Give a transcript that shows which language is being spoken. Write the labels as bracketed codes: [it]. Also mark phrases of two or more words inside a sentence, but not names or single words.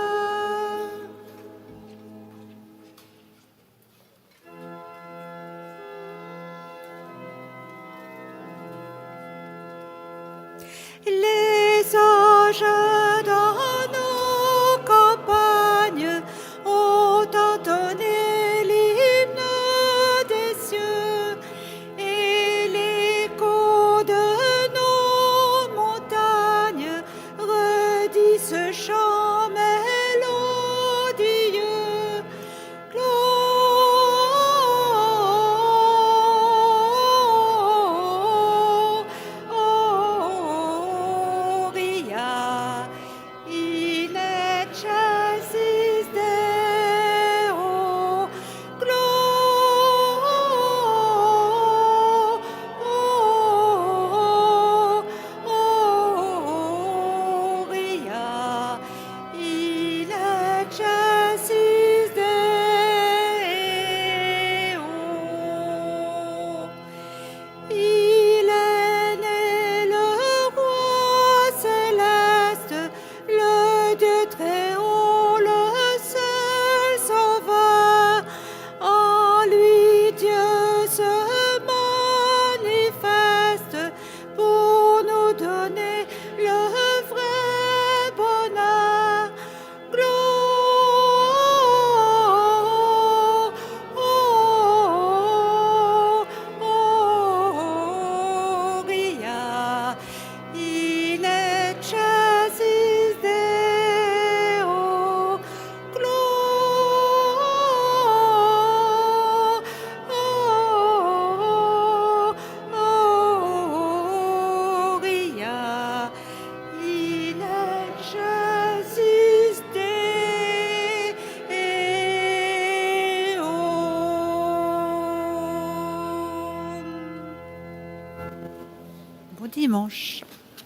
[fr] Les anges dans nos campagnes ont entonné l'hymne des cieux et l'écho de nos montagnes redit ce chant mélodieux. [la] Gloria in excelsis Deo. Gloria in excelsis Deo. [fr] Il est né le roi céleste, le Dieu très haut, le seul sauveur. En lui Dieu se manifeste pour nous donner le vrai bonheur. [la] Gloria in excelsis Deo. Gloria in excelsis Deo. [fr] Bon dimanche.